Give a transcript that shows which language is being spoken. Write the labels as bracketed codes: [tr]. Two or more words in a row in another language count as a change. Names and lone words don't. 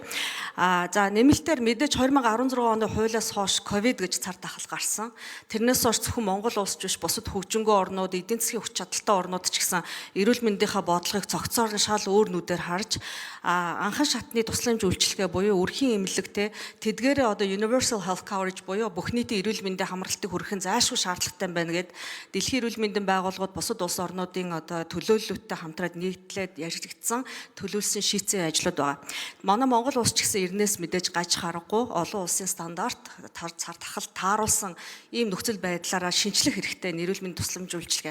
[mn] За нэмэлтээр мэдээж 2016 оны хуулиас хойш ковид гэж цар тахал гарсан. Тэрнээс хойш зөвхөн Монгол улс биш бусад хөгжингөө орнууд, эдийн засгийн хүч чадалтай орнууд ч гэсэн эрүүл мэндийнхаа бодлогыг цогцоор нь шал өөр нүдээр харж анхан шатны тусламж үйлчилгээ буюу өрхийн эмнэлэгтэй тэдгээрээ одоо [en] universal health coverage [mn] буюу бүх нийтийн эрүүл мэндийн хамралтыг хүргэх нь зайлшгүй шаардлагатай байна гэд Дэлхийн эрүүл мэндийн байгууллагууд бусад улс орнуудын одоо төлөөлөлтөд хамтраад нийтлээд яригдсан төлөвлөсөн шийдсэн ажлууд байгаа. Манай Монгол улс ч гэсэн эрнээс мэдээж гаж харахгүй олон улсын стандарт цар тахал тааруулсан ийм нөхцөл байдлаараа шинжлэх хэрэгтэй эрүүл мэндийн тусламж үйлчилгээ.